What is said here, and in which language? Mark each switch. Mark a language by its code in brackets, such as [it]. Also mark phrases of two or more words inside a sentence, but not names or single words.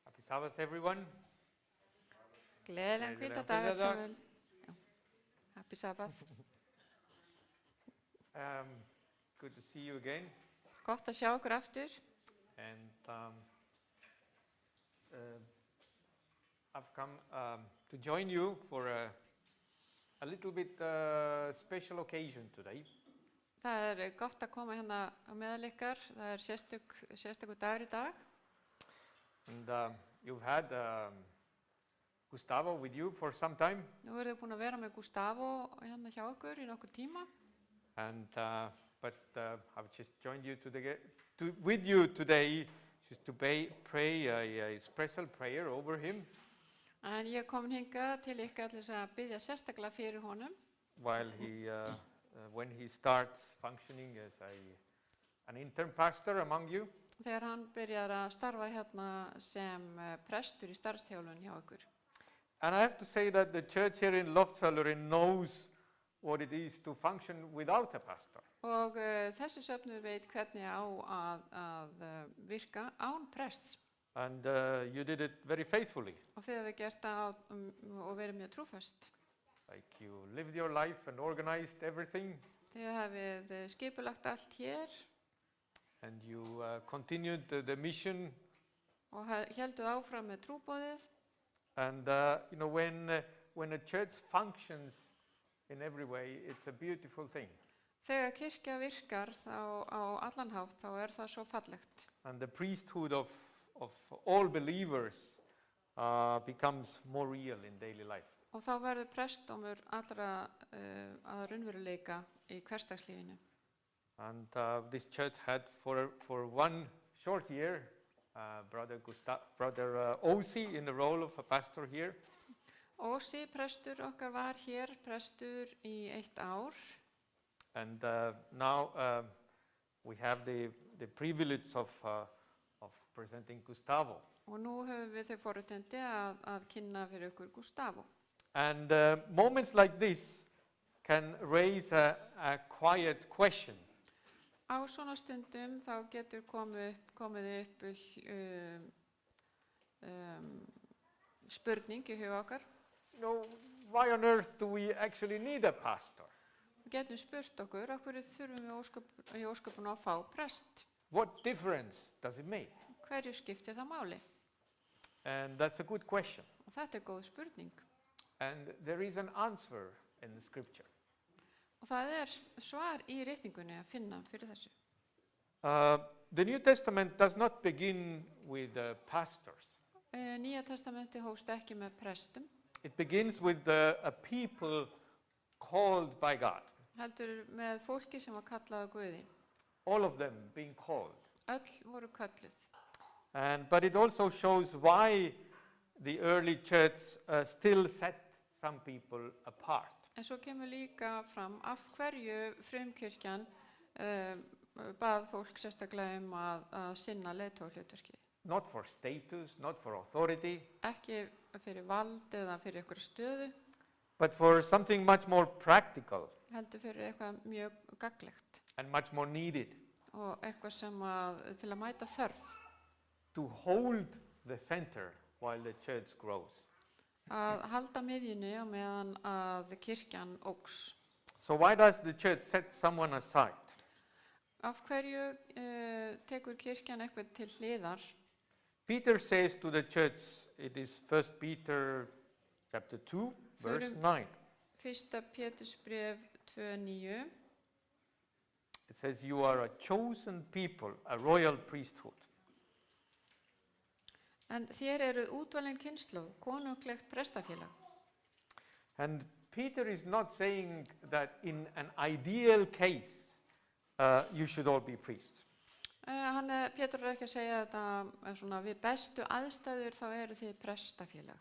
[en] Sabbath, everyone. [is] Gleðilegan Gleðilegan hvítadag öll hvítadag. saman. Já. [en] Happy Sabbath. Good to see you again. [is] Gott að sjá okkur aftur. [en] And I've come to join you for a little bit special occasion today. [is] Það gott að koma hérna á meðal ykkar. Það sérstakur dagur í dag. [en] And you've had Gustavo with you for some time. [is] Nú eruð þið búin að vera með Gustavo hérna hjá okkur í nokkur tíma. [en] And but I've just joined you with you today just to pray a special prayer over him [is] En ég er komin hingað til ykkar til þess að biðja sérstaklega fyrir honum. [en] while when he starts functioning as an intern pastor among you. [is] Þegar hann byrjar að starfa hérna sem prestur í starfsþjálfun hjá okkur. [en] And I have to say that the church here in Loftsaluri knows what it is to function without a pastor. [is] Og þessi söfnu veit hvernig á að virka án prests. [en] And you did it very faithfully. [is] Og þið hefur gert það og verið mjög trúföst. [en] Like you lived your life and organized everything, [is] Þið hefið skipulagt allt hér [en] and you continued the mission. [is] og hélduð áfram með trúboðið. [en] And when a church functions in every way, it's a beautiful thing. [is] Þegar kirkja virkar þá á allan hátt þá það svo fallegt. [en] And the priesthood of all believers becomes more real in daily life. [is] Og þá verður prestdómur allra að raunveruleika í hversdagslífinu. [en] And this church had for one short year brother Osi in the role of a pastor here. [is] Ósi, prestur okkar var hér, prestur í 1 ár. [en] And now we have the privilege of presenting Gustavo. [is] Og nú höfum við þau forréttindi að kynna fyrir ykkur Gustavo. [en] And moments like this can raise a quiet question. [is] Á svona stundum þá getur komið upp spurning í huga okkar. [en] Why on earth do we actually need a pastor? [is] Við getum spurt okkur, af hverju þurfum við í ósköpun að fá prest? [en] What difference does it make? [is] Hverju skiptir það máli? [en] And that's a good question. [is] Og þetta góð spurning. [en] And there is an answer in the scripture. [is] Og það svar í ritningunni að finna fyrir þessu. [en] The New Testament does not begin with pastors. [is] Nýja testamenti hófst ekki með prestum. [en] It begins with a people called by God. [is] Heldur með fólki sem var kallað af Guði. [en] All of them being called. [is] Öll voru kölluð. [en] But it also shows why the early church still set some people apart. [is] En svo kemur líka fram af hverju frumkirkjan bað fólk sérstaklega að sinna leiðtogahlutverki. [en] Not for status, not for authority, [is] Ekki fyrir vald eða fyrir einhverja stöðu, [en] but for something much more practical [is] heldur fyrir eitthvað mjög gagnlegt [en] and much more needed. [is] og eitthvað sem til að mæta þörf. [en] To hold the center while the church grows. [is] Að halda miðjunni á meðan að kirkjan óx. [en] So why does the church set someone aside? [is] Af hverju tekur kirkjan eitthvað til hliðar? [en] Peter says to the church, it is 1 Peter chapter 2, verse 9. [is] 1. Pétursbréf 2:9. [en] It says, you are a chosen people, a royal priesthood. [is] En þér eruð útvalin kynslóð, konunglegt prestafélag. [en] And Peter is not saying that in an ideal case, you should all be priests. [is] Pétur ekki að segja þetta svona við bestu aðstæður þá eru þið prestafélag.